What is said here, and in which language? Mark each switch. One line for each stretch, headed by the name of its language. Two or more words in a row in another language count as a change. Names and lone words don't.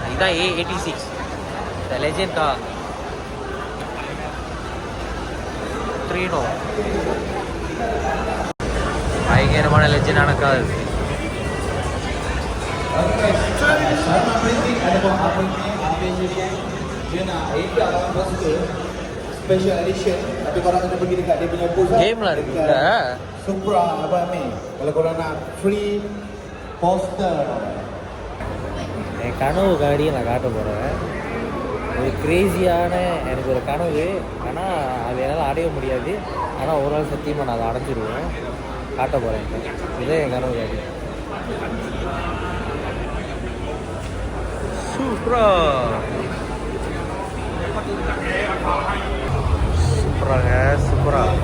Tamil: இதுதான் A86
English: the legend car.
Tamil: த்ரீனோ பயங்கரமான லெஜெண்டான கார். கேம்லாம் இருக்குல்ல.
Malay: Supra apa ni? Kalau korang nak free poster.
Tamil: என் கனவு காடியை நான் காட்ட போகிறேன். ஒரு கிரேசியான எனக்கு ஒரு கனவு. ஆனால் அது என்னால் அடைய முடியாது. ஆனால் ஒரு நாள் சத்தியமாக நான் அதை அடைஞ்சிடுவேன். காட்ட போகிறேன். இதே என் கனவு காடி. சூப்பராங்க, சூப்பரா.